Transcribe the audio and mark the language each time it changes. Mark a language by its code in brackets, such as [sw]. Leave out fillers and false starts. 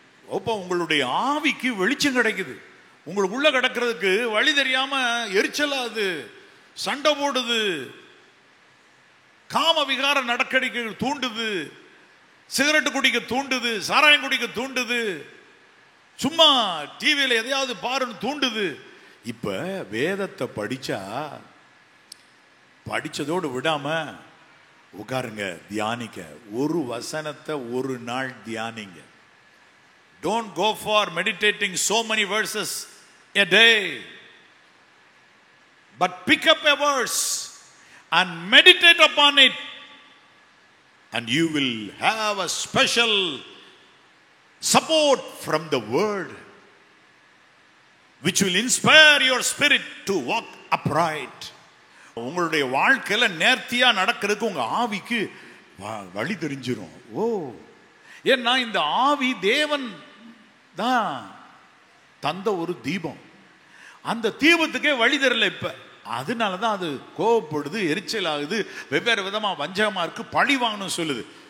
[ta] அப்போ உங்களுடைய ஆவிக்கு வெளிச்சம் கிடைக்குது. உங்களுக்கு உள்ள கிடக்கிறதுக்கு வழி தெரியாம எரிச்சலாது, சண்டை போடுது, காம விகார நடக்கடிக்கைகள் தூண்டுது, சிகரெட்டு குடிக்க தூண்டுது, சாராயம் குடிக்க தூண்டுது, சும்மா டிவியில எதையாவது பாருன்னு தூண்டுது. இப்ப வேதத்தை படிச்சா, படிச்சதோடு விடாம உட்காருங்க, தியானிக்க. ஒரு வசனத்தை ஒரு நாள் தியானிங்க. [en] Don't go for meditating so many verses a day, but pick up a verse and meditate upon it, and you will have a special support from the word which will inspire your spirit to walk upright. [ta] உங்களுடைய வாழ்க்கையில நேர்த்தியா நடக்கிறதுக்கு உங்க ஆவிக்கு வழி தெரிஞ்சிரும். ஏன்னா இந்த ஆவி தேவன் தான் தந்த ஒரு தீபம். அந்த தீபத்துக்கே வழி தெரியல இப்ப. அதனாலதான் அது கோவப்படுது, எரிச்சல் ஆகுது, வெவ்வேறு விதமா வஞ்சகமா இருக்கு, பழி வாங்கணும் சொல்லுது.